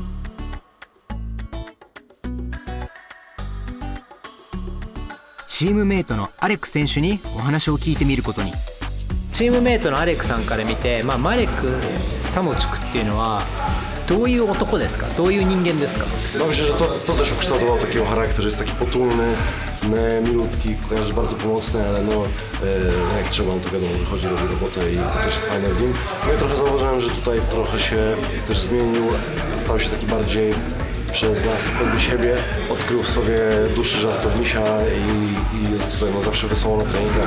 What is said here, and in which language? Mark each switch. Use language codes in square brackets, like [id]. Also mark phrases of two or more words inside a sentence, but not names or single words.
[ja] チームメイトのアレック選手にお話を聞いてみることに。チームメイトのアレックさんから見て、マレク・サモチュクっていうのはどういう男ですか？どういう人間ですか？ [pl] Myślę, że to też ukształtowało takiego charakteru, jest taki potulny, milutki, kojarzy bardzo pomocny, ale jak trzeba, to wiadomo, wychodzi, robi robotę i to też jest fajne w nim. No i trochę zauważyłem, że tutaj trochę się też zmienił, stał się taki bardziej przez nas pewny siebie, odkrył w sobie duszy żartownisia i jest tutaj zawsze wesoło na treningach.